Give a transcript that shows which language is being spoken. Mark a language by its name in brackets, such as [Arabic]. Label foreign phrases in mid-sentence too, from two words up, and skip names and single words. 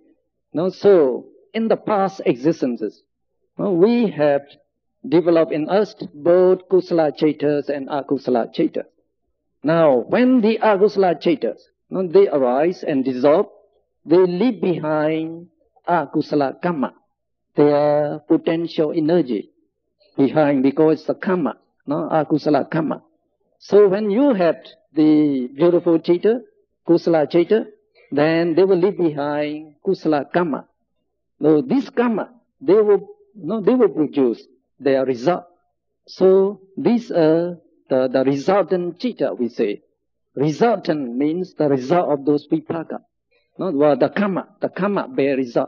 [English] So in the past existences, we have developed in us both [Pali] kusala cittas [English] and [Pali] akusala cittas. [English] Now, when the [Pali] akusala cittas, [English] they arise and dissolve, they leave behind [Pali] akusala kamma, [English] their potential energy behind, because it's the kamma, [Pali] akusala kamma. [English] So when you have the beautiful citta, [Pali] kusala citta, [English] then they will leave behind [Pali] kusala kamma. [English] So this kamma, they will produce their result. So these are the resultant citta, we say. Resultant means the result of those vipaka. The kamma bear result.